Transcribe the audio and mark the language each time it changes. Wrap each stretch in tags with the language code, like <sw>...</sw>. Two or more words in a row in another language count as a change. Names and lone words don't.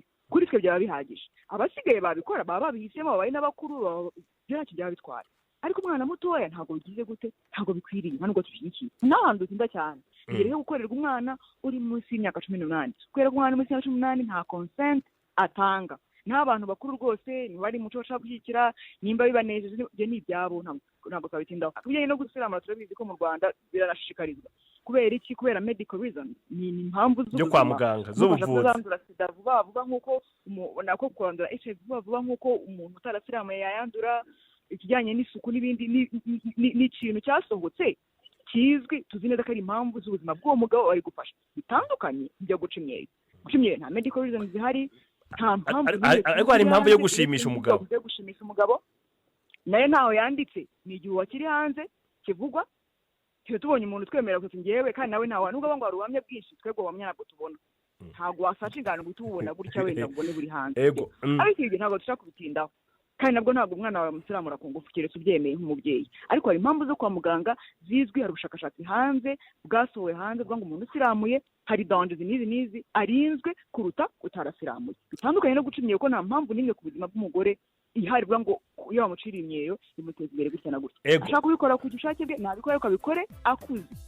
<rw>kuri twe byaba bihagije abasigaye babikora baba babihisemo babaye n'abakuru byacyo byaba bitwara ariko umwana mutoya ntabwo bigize gute ntabwo bikwiriye ntabwo tushyigikiye n'ahantu zinda cyane mbere yo gukorerwa umwana uri munsi y'imyaka 18 kubera ko umwana munsi y'imyaka 18 nta consent atanga n'abantu bakuru rwose ntibari muco bashaka gushyigikira nimba bibanejeje byo ni ibyabo ntabwo kabitindaho kubijyanye no gusiramura turabizi ko mu Rwanda biranashishikarizwa kubera iki kubera</rw> <en>medical reason</en> <rw>ni impamvu zo kwa muganga z'ubuvuzi sida vuba nk'uko nako kwandura HIV vuba nk'uko umuntu utarasiramuye yayandura ikijyanye n'isuku n'ibindi n'ikintu cyasohotse kizwi tuzi neza ko ari impamvu z'ubuzima bw'uwo mugabo bari gufasha bitandukanye byo guca imyeyo nta</rw> <en>medical reason</en> <rw>zihari nta mpamvu ariko hari impamvu yo gushimisha umugabo nayo ntaho yanditse ni igihe wakiri hanze kivugwa tubonye umuntu twemera ko ngewe kandi nawe ntawe nubwo ngo waruhamye bwinshi twebwe wamye ntabwo tubona ntabwo wasaca ingano guhita ubona gutya wenda ubone buri hanze ariko ibyo ntabwo dushaka kubitindaho kandi nabwo ntabwo umwana wawe musiramura ku ngufu keretse ubyemeye nk'umubyeyi ariko hari impamvu zo kwa muganga zizwi hari ubushakashatsi hanze bwasohowe hanze bwa ngo umuntu usiramuye hari dangers n'izi arinzwe kuruta utarasiramuye bitandukanye no guca imyeyo ko nta mpamvu n'imwe ku buzima bw'umugore ihari bwa ngo iyo bamucira imyeyo imuteza imbere gutya na gutya ashaka kubikora ku bushake bwe nabikore ko abikore akuze.</rw>